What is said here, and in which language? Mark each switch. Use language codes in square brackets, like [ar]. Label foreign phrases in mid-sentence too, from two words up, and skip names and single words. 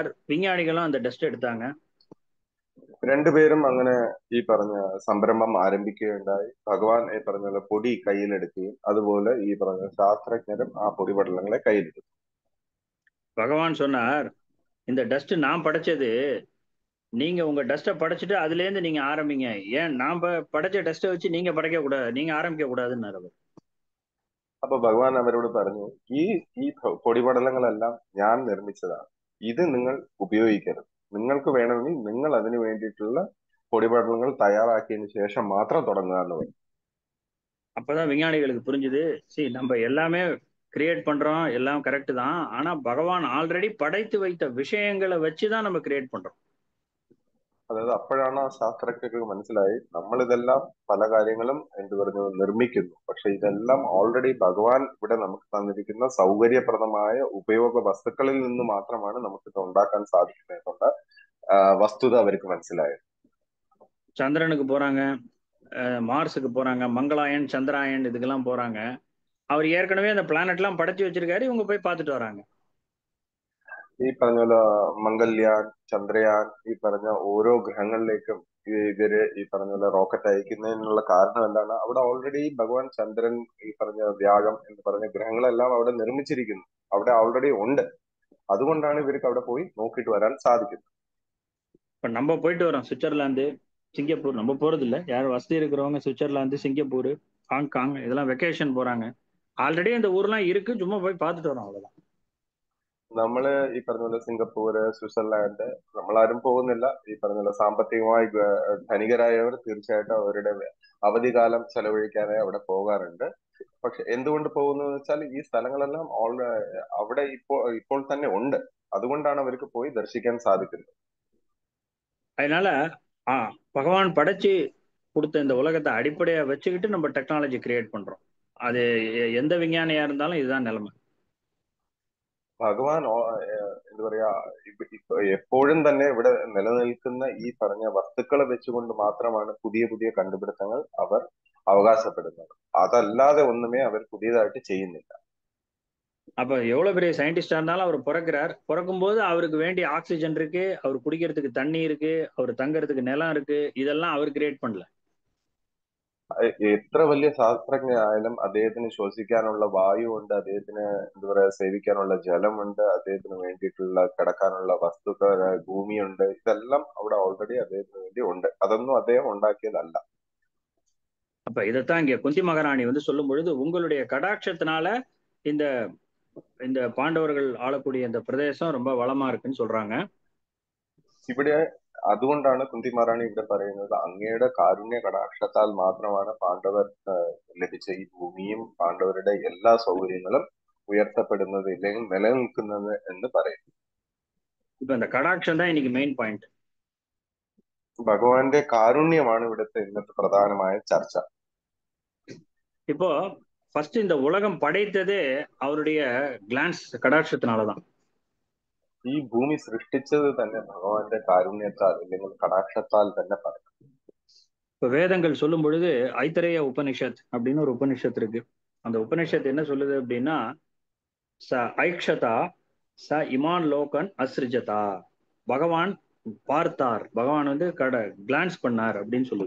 [ta] விஞ்ஞானிகளும் அந்த டஸ்ட் எடுத்தாங்க. [ml] രണ്ടുപേരും അങ്ങനെ ഈ പറഞ്ഞ സംരംഭം ആരംഭിക്കുകയുണ്ടായി. ഭഗവാൻ ഈ പറഞ്ഞ പൊടി കയ്യിലെടുക്കുകയും അതുപോലെ ഈ പറഞ്ഞ ശാസ്ത്രജ്ഞരും ആ പൊടിപടലങ്ങളെ കയ്യിലെടുത്തു. [ta] பகவான் சொன்னார், இந்த டஸ்ட் நான் படைச்சது, நீங்க உங்க டஸ்ட்டை படைச்சிட்டு அதுல இருந்து நீங்க ஆரம்பிங்க, ஏன் நான் படைச்ச டஸ்ட்டை வச்சு நீங்க படைக்க கூடாது, நீங்க ஆரம்பிக்க கூடாதுன்னு அவர். [ml] അപ്പൊ ഭഗവാൻ അവരോട് പറഞ്ഞു, ഈ പൊടിപടലങ്ങളെല്ലാം ഞാൻ നിർമ്മിച്ചതാണ്, ഇത് നിങ്ങൾ ഉപയോഗിക്കരുത്, നിങ്ങൾക്ക് വേണമെങ്കിൽ നിങ്ങൾ അതിന് വേണ്ടിയിട്ടുള്ള പൊടിപടലങ്ങൾ തയ്യാറാക്കിയതിനു ശേഷം മാത്രം തുടങ്ങുക എന്ന് പറഞ്ഞു. [ta] அப்பதான் விஞ்ஞானிகளுக்கு புரிஞ்சுது, சரி நம்ம எல்லாமே கிரியேட் பண்றோம், எல்லாம் கரெக்ட் தான், ஆனா பகவான் ஆல்ரெடி படைத்து வைத்த விஷயங்களை வச்சுதான் நம்ம கிரியேட் பண்றோம். [ml] അതായത് അപ്പോഴാണ് ആ ശാസ്ത്രജ്ഞർക്ക് മനസ്സിലായി, നമ്മൾ ഇതെല്ലാം പല കാര്യങ്ങളും എന്ത് പറഞ്ഞു നിർമ്മിക്കുന്നു, പക്ഷെ ഇതെല്ലാം ഓൾറെഡി ഭഗവാൻ ഇവിടെ നമുക്ക് തന്നിരിക്കുന്ന സൗകര്യപ്രദമായ ഉപയോഗ വസ്തുക്കളിൽ നിന്ന് മാത്രമാണ് നമുക്ക് ഇത് ഉണ്ടാക്കാൻ സാധിക്കുന്നത് എന്നുള്ള വസ്തുത അവർക്ക് മനസ്സിലായത്. [ta] சந்திரனுக்கு போறாங்க, மார்ஸுக்கு போறாங்க, மங்களாயன், சந்திராயன் இதுக்கெல்லாம் போறாங்க. அவர் ஏற்கனவே அந்த பிளானட் எல்லாம் படைச்சு வச்சிருக்காரு, இவங்க போய் பார்த்துட்டு வராங்க. [ml] ഈ പറഞ്ഞ പോലെ മംഗൾയാൻ, ചന്ദ്രയാൻ, ഈ പറഞ്ഞ ഓരോ ഗ്രഹങ്ങളിലേക്കും ഇവര് ഈ പറഞ്ഞ പോലെ റോക്കറ്റ് അയക്കുന്നതിനുള്ള കാരണം എന്താണ്, അവിടെ ഓൾറെഡി ഭഗവാൻ ചന്ദ്രൻ, ഈ പറഞ്ഞ വ്യാഴം എന്ന് പറഞ്ഞ ഗ്രഹങ്ങളെല്ലാം അവിടെ നിർമ്മിച്ചിരിക്കുന്നു, അവിടെ ഓൾറെഡി ഉണ്ട്. അതുകൊണ്ടാണ് ഇവർക്ക് അവിടെ പോയി നോക്കിയിട്ട് വരാൻ സാധിക്കുന്നത്. [ta] இப்ப நம்ம போயிட்டு வரோம் சுவிட்சர்லாந்து, சிங்கப்பூர், நம்ம போறது இல்லை, யாரும் வசதி இருக்கிறவங்க சுவிட்சர்லாந்து, சிங்கப்பூர், ஹாங்காங் இதெல்லாம் வெக்கேஷன் போறாங்க. ஆல்ரெடி இந்த ஊர்லாம் இருக்கு, சும்மா போய் பார்த்துட்டு வரோம், அவ்வளவுதான். [ml] നമ്മള് ഈ പറഞ്ഞ പോലെ സിംഗപ്പൂര്, സ്വിറ്റ്സർലാൻഡ് നമ്മളാരും പോകുന്നില്ല. ഈ പറഞ്ഞ പോലെ സാമ്പത്തികമായി ധനികരായവർ തീർച്ചയായിട്ടും അവരുടെ അവധിക്കാലം ചെലവഴിക്കാനായി അവിടെ പോകാറുണ്ട്. പക്ഷെ എന്തുകൊണ്ട് പോകുന്നു വെച്ചാൽ ഈ സ്ഥലങ്ങളെല്ലാം അവിടെ ഇപ്പോൾ തന്നെ ഉണ്ട്. അതുകൊണ്ടാണ് അവർക്ക് പോയി ദർശിക്കാൻ സാധിക്കുന്നത്. [ta] அதனால பகவான் படைச்சு கொடுத்த இந்த உலகத்தை அடிப்படையா வச்சுக்கிட்டு நம்ம டெக்னாலஜி கிரியேட் பண்றோம். அது எந்த விஞ்ஞானியா இருந்தாலும் இதுதான் நிலைமை. [ml] ഭഗവാൻ എന്താ പറയാ, എപ്പോഴും തന്നെ ഇവിടെ നിലനിൽക്കുന്ന ഈ പറഞ്ഞ വസ്തുക്കളെ വെച്ചുകൊണ്ട് മാത്രമാണ് പുതിയ പുതിയ കണ്ടുപിടുത്തങ്ങൾ അവർ അവകാശപ്പെടുന്നത്. അതല്ലാതെ ഒന്നുമേ അവർ പുതിയതായിട്ട് ചെയ്യുന്നില്ല. [ta] அப்ப எவ்வளவு பெரிய சயின்டிஸ்டா இருந்தாலும் அவர் பிறக்கிறார், பிறக்கும்போது அவருக்கு வேண்டிய ஆக்சிஜன் இருக்கு, அவர் குடிக்கிறதுக்கு தண்ணி இருக்கு, அவர் தங்கறதுக்கு நிலம் இருக்கு, இதெல்லாம் அவர் கிரியேட் பண்ணல. [ml] എത്ര വലിയ ശാസ്ത്രജ്ഞനായാലും അദ്ദേഹത്തിന് ശ്വസിക്കാനുള്ള വായുവുണ്ട്, അദ്ദേഹത്തിന് എന്താ പറയാ സേവിക്കാനുള്ള ജലമുണ്ട്, അദ്ദേഹത്തിന് വേണ്ടിയിട്ടുള്ള കിടക്കാനുള്ള വസ്തുക്കൾ, ഭൂമിയുണ്ട്. ഇതെല്ലാം അവിടെ ഓൾറെഡി അദ്ദേഹത്തിന് വേണ്ടി ഉണ്ട്. അതൊന്നും അദ്ദേഹം ഉണ്ടാക്കിയതല്ല. [ta] அப்ப இதைத்தான் இங்க குந்தி மகாராணி சொல்லும் பொழுது, உங்களுடைய கடாட்சத்தினால இந்த இந்த பாண்டவர்கள் ஆளக்கூடிய இந்த பிரதேசம் ரொம்ப வளமா இருக்குன்னு சொல்றாங்க. [ml] ഇവിടെ അതുകൊണ്ടാണ് കുന്തി മഹാറാണി ഇവിടെ പറയുന്നത്, അങ്ങയുടെ കാരുണ്യ കടാക്ഷത്താൽ മാത്രമാണ് പാണ്ഡവർ ലഭിച്ച ഈ ഭൂമിയും പാണ്ഡവരുടെ എല്ലാ സൗകര്യങ്ങളും ഉയർത്തപ്പെടുന്നത്, ഇല്ലെങ്കിൽ നിലനിൽക്കുന്നത് എന്ന് പറയുന്നു. [ta] இப்ப இந்த கடாட்சம் தான் இன்னைக்கு [en] main point. [ml] ഭഗവാന്റെ കാരുണ്യമാണ് ഇവിടുത്തെ ഇന്നത്തെ പ്രധാനമായ ചർച്ച. [ta] இப்போ ஃபர்ஸ்ட் இந்த உலகம் படைத்ததே அவருடைய கிளான்ஸ் கடாட்சத்தினாலதான். [ml] ഈ ഭൂമി സൃഷ്ടിച്ചത് തന്നെ ഭഗവാന്റെ കാരുണ്യത്താൽ അല്ലെങ്കിൽ കടാക്ഷത്താൽ തന്നെ പറയും. [ta] இப்ப வேதங்கள் சொல்லும் பொழுது ஐத்தரேய உபனிஷத் அப்படின்னு ஒரு உபனிஷத் இருக்கு. அந்த உபனிஷத் என்ன சொல்லுது அப்படின்னா, [sa] स ऐक्षत स इमान् लोकान् असृजत, [ta] பகவான் பார்த்தார், பகவான் கிளான்ஸ் பண்ணார் அப்படின்னு சொல்லுது.